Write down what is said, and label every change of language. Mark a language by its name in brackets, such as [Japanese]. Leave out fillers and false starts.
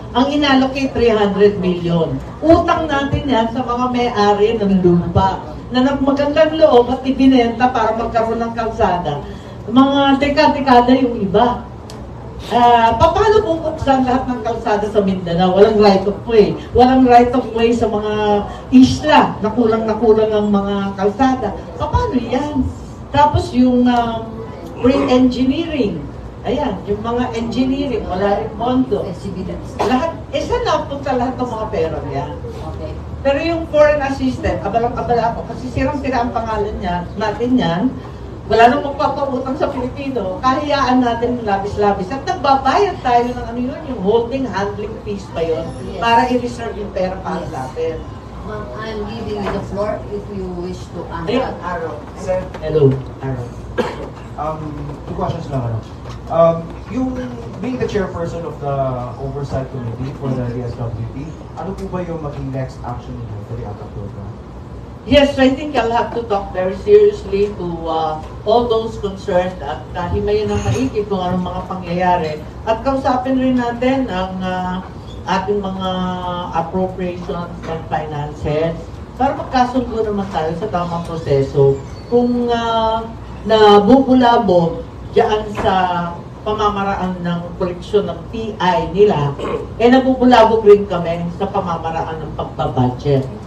[Filipino] Ang inallocate 300 million. Utang natin yan sa mga may-ari ng lupa na magandang loob at ibinenta para magkaroon ng kalsada. Mga dekada-dekada yung iba. Paano bubuksan lahat ng kalsada sa Mindanao? Walang right of way. Walang right of way sa mga isla na kulang ang mga kalsada. Paano yan? Tapos yung pre-engineering. Ayan, yung mga engineering, wala rin pondo. SCBDs. Lahat, saan napunta lahat ng mga pera niya? Okay. Pero yung foreign assistant, abalang-abala ako kasi sirang-sira ang pangalan niya, natin yan. Wala nang magpapautang sa Pilipino, kahiyaan natin yung labis-labis. At nagbabayad tayo ng ano yun, yung holding handling fees pa yun, para i-reserve yung pera para sa atin. [English] Ma'am, I'm giving you the floor if you wish to Ayun, answer. Aaron. Sir, Hello, Aaron. two questions lang. Yung being the chairperson of the Oversight Committee for the DSWP, [Filipino] ano po ba yung maging [English] next action niyo for the ATAC program? Yes, I think I'll have to talk very seriously to all those concerned [Filipino] at himayin ng maigit kung anong mga pangyayari. At kausapin rin natin ang ating mga appropriations and finances para magkasundo naman tayo sa tamang proseso. Kung nabubulabo diyan sa pamamaraan ng koleksyon ng PI nila, nabubulabog rin kami sa pamamaraan ng pagbabudget.